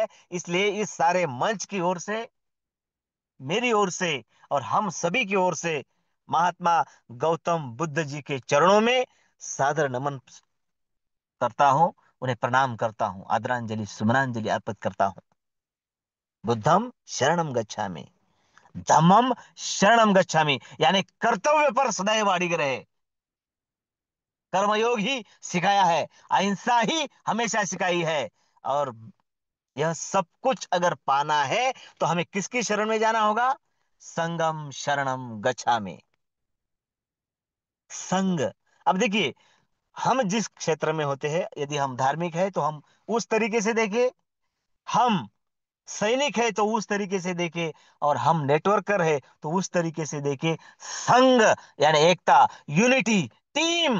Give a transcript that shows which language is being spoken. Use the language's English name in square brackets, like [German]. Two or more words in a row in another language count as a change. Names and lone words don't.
[Hindi] इसलिए इस सारे मंच की ओर से, मेरी ओर से, और हम सभी की ओर से महात्मा गौतम बुद्ध जी के चरणों में सादर नमन करता हूं, उन्हें प्रणाम करता हूं, आदरांजलि सुमनांजलि अर्पित करता हूं। [Pali] बुद्धम शरणम गच्छामि, धम्मम शरणम गच्छामि, [Hindi] यानी कर्तव्य पर सदैव अडिग रहे। कर्मयोग ही सिखाया है, अहिंसा ही हमेशा सिखाई है। और यह सब कुछ अगर पाना है, तो हमें किसकी शरण में जाना होगा? [Pali] संगम शरणम गच्छामि। संग। [Hindi] अब देखिए, हम जिस क्षेत्र में होते हैं, यदि हम धार्मिक है तो हम उस तरीके से देखें, हम सैनिक है तो उस तरीके से देखे, और हम नेटवर्कर है तो उस तरीके से देखे। संघ यानी एकता, [English] unity, team.